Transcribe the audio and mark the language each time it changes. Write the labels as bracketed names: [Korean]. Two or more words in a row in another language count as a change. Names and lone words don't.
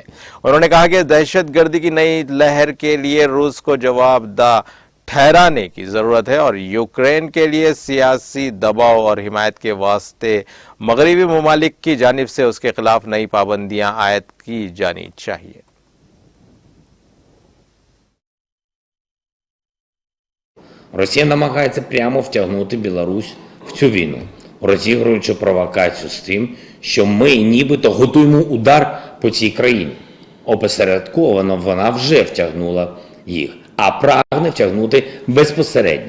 [Urdu] انہوں نے کہا کہ دہشت گردی کی نئی لہر کے لیے روس کو جوابدہ ٹھہرانے کی ضرورت ہے اور یوکرین کے لیے سیاسی دباؤ اور حمایت کے واسطے مغربی ممالک کی جانب سے اس کے خلاف نئی پابندیاں عائد کی جانی چاہئیں. [Ukrainian] Росія намагається прямо втягнути Білорусь в цю війну, розігруючи провокацію з тим, що ми нібито готуємо удар по цій країні. Опосередковано вона вже втягнула їх, а прагне втягнути безпосередньо.